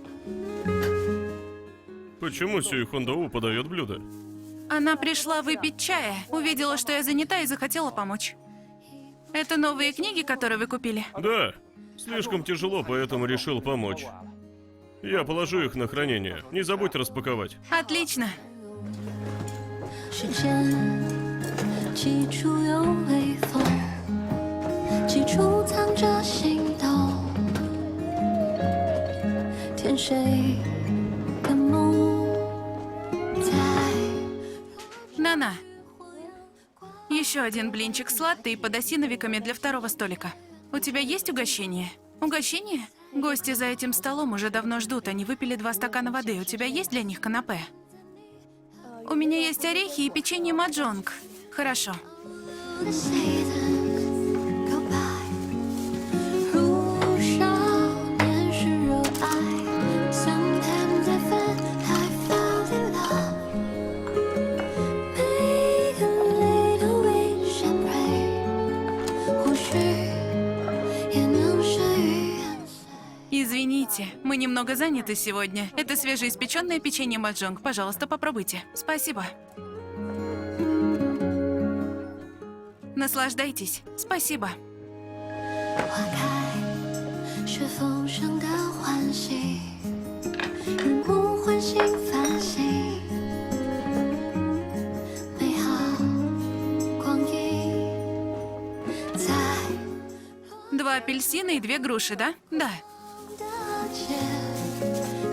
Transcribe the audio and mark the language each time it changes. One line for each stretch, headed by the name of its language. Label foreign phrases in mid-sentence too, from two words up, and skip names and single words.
Russian: почему Сюй Хондоу подает блюдо? она пришла выпить чая. Увидела, что я занята и захотела помочь. Это новые книги, которые вы купили? Да, слишком тяжело, поэтому решил помочь. Я положу их на хранение. Не забудь распаковать. Отлично.
Chinese: 时间，起初有微风，起初藏着心动，甜水的梦在。
Russian: Нана, еще один блинчик с латте и подосиновиками для второго столика. У тебя есть угощение? Угощение? Гости за этим столом уже давно ждут. Они выпили 2 стакана воды. У тебя есть для них канапе? У меня есть орехи и печенье маджонг. Хорошо.
English: 的 seasons go by，
Chinese: 如少年时热爱。
English: Sometimes I felt in love。Make a little wish and pray，
Chinese: 或许也能生于颜色。
Russian: Извините, мы немного заняты сегодня. Это свежеиспеченное печенье маджонг. Пожалуйста, попробуйте. Спасибо. Наслаждайтесь. Спасибо.
Chinese: 花开是丰盛的欢喜，日暮唤醒繁星，美好光阴在
Russian: 2 апельсина и 2 груши, да? Да.
Chinese: 的街。